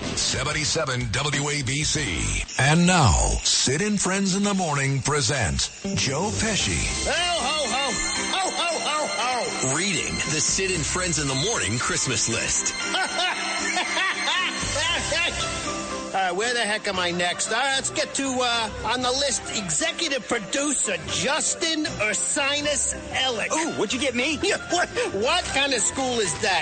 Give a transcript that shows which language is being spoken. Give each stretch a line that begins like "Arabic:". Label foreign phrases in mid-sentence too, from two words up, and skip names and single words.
English: 77 WABC. And now, Sid and Friends in the Morning present Joe Pesci. Ho, ho, ho. Ho, ho, ho, ho. Reading the Sid and Friends in the Morning Christmas list. Where the heck am I next? Let's get to, on the list, executive producer Justin Ursinus Ellick. Ooh, what'd you get me? What kind of school is that?